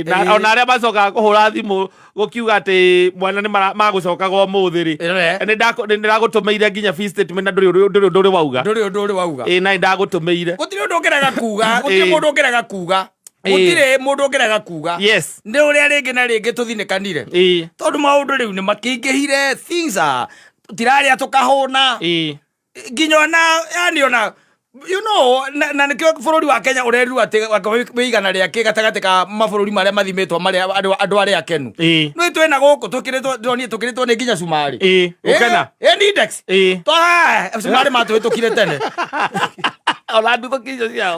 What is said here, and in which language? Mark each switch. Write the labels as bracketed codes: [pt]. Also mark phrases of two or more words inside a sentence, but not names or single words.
[ki] Na ona arĩa macokaga kũhũra thimũ gũkiuga atĩ mwana nĩ magũcokaga ũmũthĩ rĩ. Nĩndagũtũmĩire nginya [en] fee statement [ki] na ndũrĩ wauga. Ndũrĩ wauga. Na nĩndagũtũmĩire. Gũtirĩ ũndũ ũngĩrega kuuga. Gũtirĩ mũndũ ũngĩrega kuuga. Gũtirĩ mũndũ ũngĩrega kuuga. [en] Yes. [ki] Nĩ ũrĩa rĩngĩ na rĩngĩ tũthinĩkanire. Tondũ maũndũ rĩu nĩ makĩingĩhire. [en] Things are [ki] tũtirarĩa tũkahũna. Nginya ona yani ona [en] you know [ki] na nikio bũrũri wa Kenya ũrerirwo atĩ wĩigana rĩake gatagatĩ ka mabũrũri marĩa mathimĩtwo marĩa andũ arĩa akenu. No twĩna gũkũ tũkĩrĩtwo nĩ nginya cumari. Ũkena. Index. Cumari matũhĩtũkire tene. Ona nduthũki ciao.